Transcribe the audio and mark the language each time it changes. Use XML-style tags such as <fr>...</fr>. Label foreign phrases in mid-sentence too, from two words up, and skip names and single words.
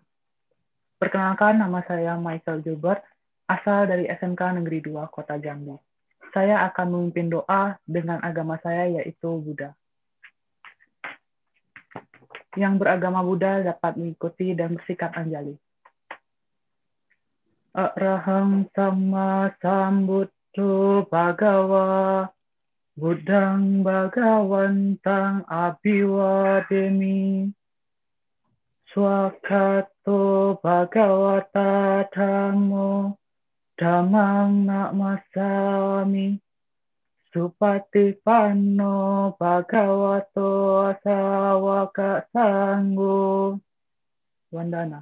<id>Perkenalkan, nama saya Michael Gilbert, asal dari SMK Negeri 2 Kota Jambi. Saya akan memimpin doa dengan agama saya, yaitu Buddha. Yang beragama Buddha dapat mengikuti dan bersikap anjali.</id> <pi>Arahang sama sambuddho bhagawa Buddhang bhagawantang abhiwademi Swakato bhagawata dhammo dhammang namasami Supatipanno bhagavato sawaka sanggo Wandana.</pi>